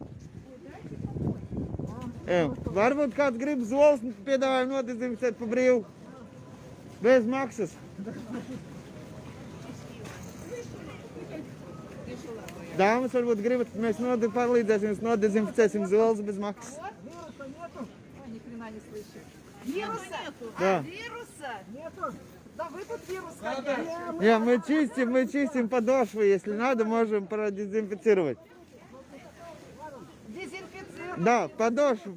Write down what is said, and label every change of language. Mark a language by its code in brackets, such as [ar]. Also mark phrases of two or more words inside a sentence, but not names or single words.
[lv] Jā. Varbūt kāds grib zoles, piedāvājam nodezinficēt pa brīvu. Bez maksas. Dāmas, varbūt gribat, mēs palīdzēsim, jums nodezinficēsim zoles bez maksas. [ru] Вируса нету? Ни хрена не слышу. Вируса нету? Да. Вируса? Нету? Да вы тут вирус хотите. Я, мы чистим подошвы, если надо, можем продезинфицировать. Дезинфицируйте. Да, подошвы.